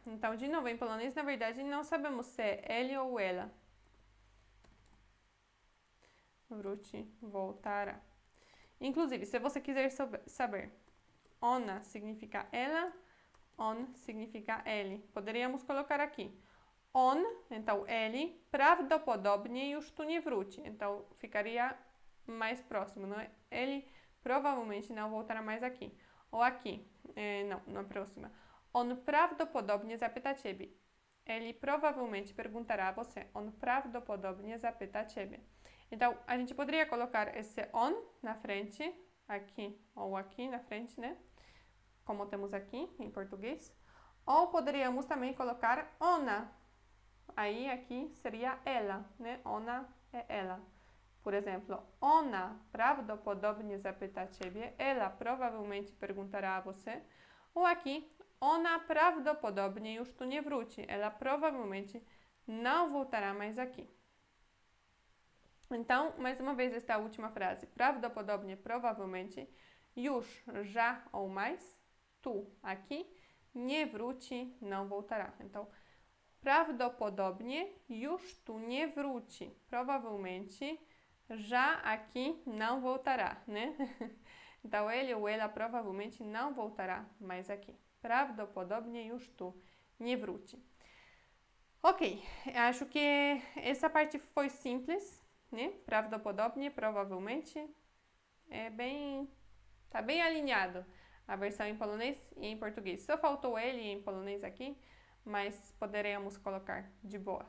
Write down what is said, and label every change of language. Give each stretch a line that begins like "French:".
Portuguese: Então, de novo, em polonês, na verdade, não sabemos se é ele ou ela. Wróci, voltará. Inclusive, se você quiser saber, ona significa ela, on significa ele. Poderíamos colocar aqui.
Polish: On,
Portuguese: então ele,
Polish: prawdopodobnie już tu nie wróci.
Portuguese: Então, ficaria mais próximo, não é? Ele provavelmente não voltará mais aqui. Ou aqui. Não, próxima.
Polish: On prawdopodobnie zapyta ciebie.
Portuguese: Ele provavelmente perguntará a você.
Polish: On prawdopodobnie zapyta ciebie.
Portuguese: Então, a gente poderia colocar esse on na frente, aqui ou aqui na frente, né? Como temos aqui em português. Ou poderíamos também colocar ona. Aí, aqui seria ela, né? Ona é ela. Por exemplo,
Polish: ona prawdopodobnie zapyta ciebie.
Portuguese: Ela provavelmente perguntará a você. Ou aqui,
Polish: ona prawdopodobnie już tu nie wróci.
Portuguese: Ela provavelmente não voltará mais aqui. Então, mais uma vez esta última frase. Prawdopodobnie, provavelmente. Już, já ou mais. Tu, aqui. Nie wróci, não voltará.
Polish: Então, prawdopodobnie już tu nie wróci.
Portuguese: Provavelmente já aqui não voltará, né? Então, ele ou ela provavelmente não voltará mais aqui.
Polish: Prawdopodobnie już tu nie wróci.
Portuguese: Ok, acho que essa parte foi simples, né? Prawdopodobnie, provavelmente. Tá bem alinhado a versão em polonês e em português. Só faltou ele em polonês aqui, mas poderemos colocar de boa.